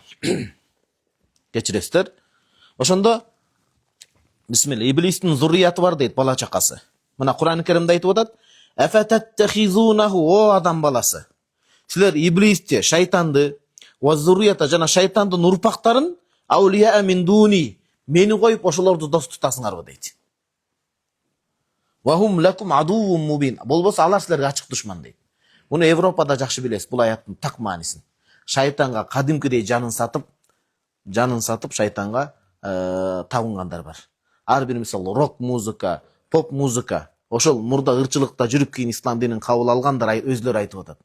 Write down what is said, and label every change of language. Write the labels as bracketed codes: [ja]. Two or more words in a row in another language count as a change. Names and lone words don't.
[ky] Кечиресиздер. Ошондо бисмилла, иблистин зуррияты бар дейт, бала чакасы. Мына Кур'ан-ы Керимде айтып атат: "Афататтахизунаху", о адам баласы. Силер иблисти, шайтанды, [ar] وذريته [ky] жана шайтандын урпактарын [ar] أولياء من دوني, [ky] мени коюп ошолорду дос тутасыңарбы дейт. [ar] وهم لكم عدو مبين. [ky] Болбосо алар силерге ачык душман дейт. Муну Европада жакшы билесиз, бул аяттын так маанисин. Шайтанга кадимкидей жанын сатып шайтанга табынгандар бар. Ар бир мисалы рок музыка, поп музыка, ошол мурда ырчылыкта жүрүп кийин ислам динин кабыл алгандар өзлөрү айтып атат.